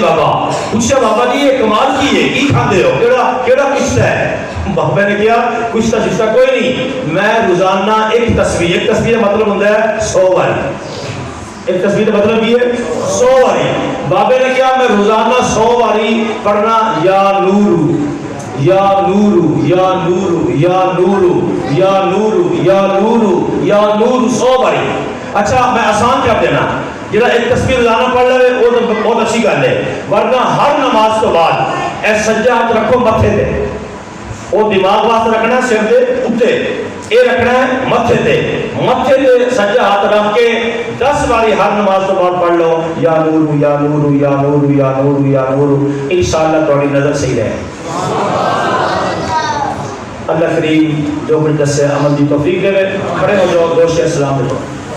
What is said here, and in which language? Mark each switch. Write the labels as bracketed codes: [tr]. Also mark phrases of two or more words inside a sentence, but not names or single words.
[pa] بابا پوچھا بابا جی یہ کمال کی ہے، کی کھاندے ہو، کیڑا کشتہ ہے؟ بابا نے کیا کشتہ ششتہ کوئی نہیں، میں روزانہ ایک تصویر، ایک تصویر مطلب ہوتا ہے 100 باری، ایک تصویر مطلب یہ 100 باری بابے نے کیا میں روزانہ 100 باری پڑھنا [ar] یا نورو یا نورو یا نورو یا نورو یا نورو یا نورو یا نورو [pa] 100 باری. اچھا میں آسان کر دینا جڑا ایک تسبیح روزانہ پڑھ لے وہ تو بہت اچھی گل ہے. ورنہ ہر نماز تو بعد اے سجا ہاتھ رکھو متھے تے, وہ دماغ واسطے رکھنا سر دے اوتے, اے رکھنا ہے متھے تے سجا ہاتھ رکھ کے 10 باری ہر نماز تو بعد پڑھ لو [ar] یا نورو یا نورو یا نورو یا نورو یا نورو. [pa] انشاءاللہ تہاڈی نظر صحیح رہے. اللہ کریم جو کچھ دسے عمل دی توفیق دے. کھڑے ہو جاؤ, دوست اسلام دے.